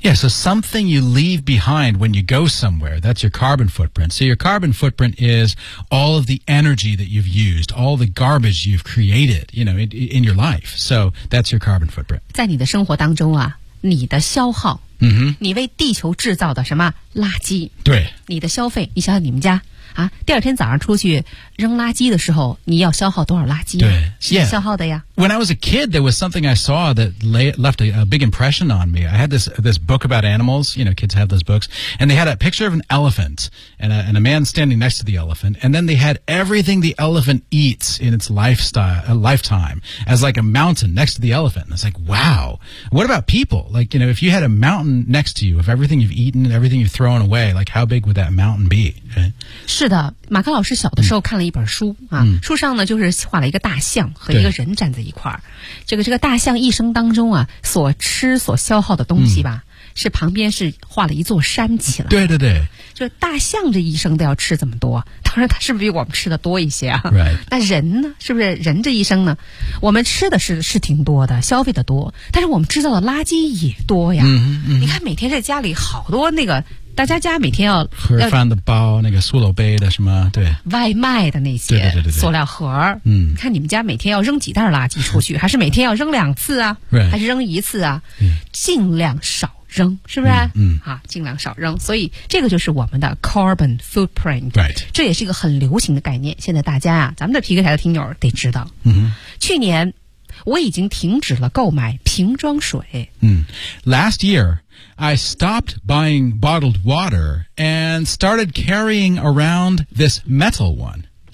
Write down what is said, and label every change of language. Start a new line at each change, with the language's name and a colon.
English: Yeah, so something you leave behind when you go somewhere, that's your carbon footprint. So your carbon footprint is all of the energy that you've used, all the garbage you've created, you know, in your life. So that's your carbon footprint.
Chinese: 在你的生活当中啊你的消耗、 mm-hmm. 你为地球制造的什么垃圾对你的消费你想想你们家啊，第二天早上出去扔垃圾的时候，你要消耗多少垃圾？对，是消耗的呀。 When I was a kid, there was something I saw that left a big impression on me. I had this book about animals. You know, kids have those books, and they had a picture of an elephant and a man standing next to the elephant, and then they had everything the elephant eats in its lifetime as like a mountain next to the elephant. And it's like, wow. What about people? Like, you know, if you had a mountain next to you of everything you've eaten and everything you've thrown away, like how big would that mountain be? 是的，马克老师小的时候看了一本书啊，书上呢就是画了一个大象和一个人站在一块儿。这个大象一生当中啊，所吃所消耗的东西吧，是旁边是画了一座山起来。对对对，就大象这一生都要吃这么多，当然它是不是比我们吃的多一些啊？
English: Right.
Chinese: 那人呢？是不是人这一生呢？我们吃的是挺多的，消费的多，但是我们制造的垃圾也多呀。嗯嗯、你看每天在家里好多那个。大家家每天要盒饭的包，那个塑料杯的什么，对，外卖的那些，对对对对，塑料盒，嗯，看你们家每天要扔几袋垃圾出去，还是每天要扔两次啊，还是扔一次啊？尽量少扔，是不是？尽量少扔。所以这个就是我们的 carbon footprint，
English: right，
Chinese: 这也是一个很流行的概念。现在大家啊，咱们的皮克台的听友得知道，嗯，去年我已经停止了购买瓶装水。
English: 嗯 ，last year。 I stopped buying bottled water and started carrying around this metal one.